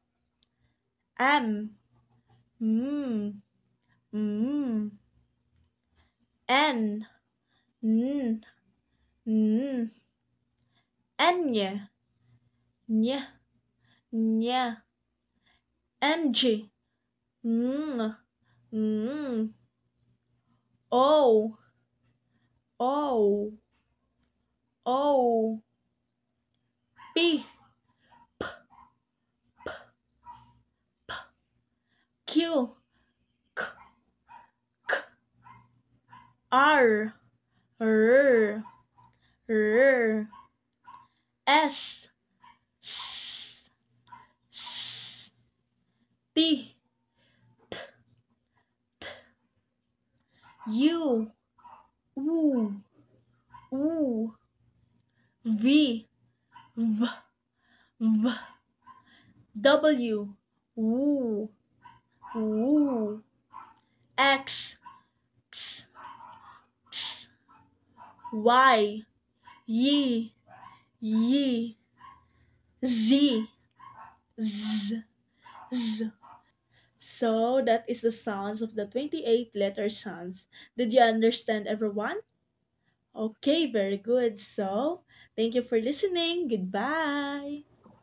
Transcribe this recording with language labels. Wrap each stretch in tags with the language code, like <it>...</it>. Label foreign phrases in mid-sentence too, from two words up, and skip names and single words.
<en>M, M, M, N, N, N, Enya, Nya, Nya, NG, Ng, Ng, O, O, O, P, Q, K, K, R, R, R, S, S, S, T, U, U, U, V, V, V, W, W, W, X, X, X, Y, Y, Y, Z, Z, Z. So that is the sounds of the 28 letter sounds. Did you understand, everyone? Okay, very good. So, thank you for listening. Goodbye.</en>